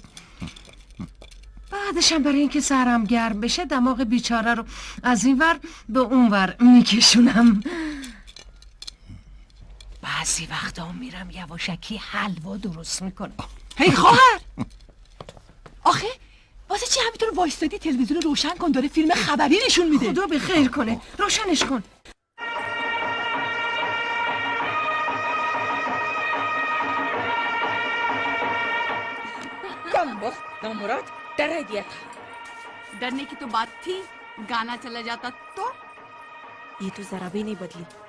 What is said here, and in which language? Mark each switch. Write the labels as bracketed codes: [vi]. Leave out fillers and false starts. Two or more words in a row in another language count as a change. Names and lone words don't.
[fa] بعدشم برای اینکه سرم گرم بشه دماغ بیچاره رو از این ور به اون ور میکشونم. بعضی وقتا میرم یواشکی حلوا درست میکنم. هی خواهر، آخه واسه چی همینطور وایستادی؟ تلویزیون رو روشن کن، داره فیلم خبری نشون میده. خدا به خیر کنه، روشنش کن. [hi] कम वक्त नौमुराद डरा दिया था. डरने की तो बात थी, गाना चला जाता तो. ये तो जरा भी नहीं बदली.